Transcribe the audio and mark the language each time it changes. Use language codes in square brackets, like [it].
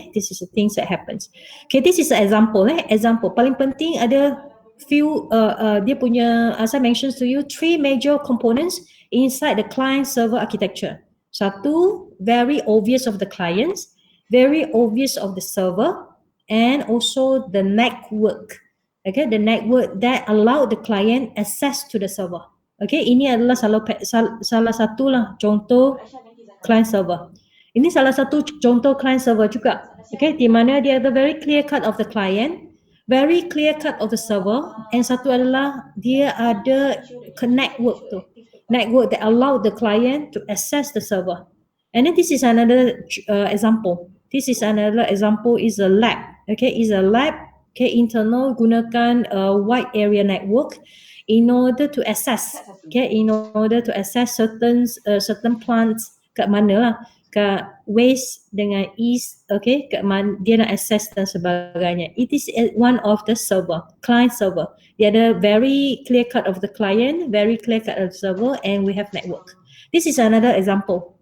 [en] This is the things that happens. Okay, this is an example. Example [ms] paling penting ada [en] few [ms] dia punya, [en] as I mentioned to you, 3 major components inside the client server architecture. [ms] Satu, [en] very obvious of the clients, very obvious of the server, and also the network. Okay, the network that allow the client access to the server. [ms] Okay, ini adalah salah satu lah contoh client server. Ini salah satu contoh client server juga. [en] Okay, [ms] di mana dia ada [en] very clear cut of the client, very clear cut of the server, and [ms] satu adalah dia ada [en] network [ms] tu. [en] Network that allow the client to access the server. And then this is another example. This is another example is a lab. Okay, is a lab. Okay, internal [ms] gunakan [en] wide area network in order to access. Okay, in order to access certain plants [ms] kat mana lah, kat [en] west [ms] dengan [en] east. [ms] Okay, kat mana dia nak access dan sebagainya. [en] It is one of the server, client server. [ms] Dia ada [en] very clear cut of the client, very clear cut of the server, and we have network. This is another example.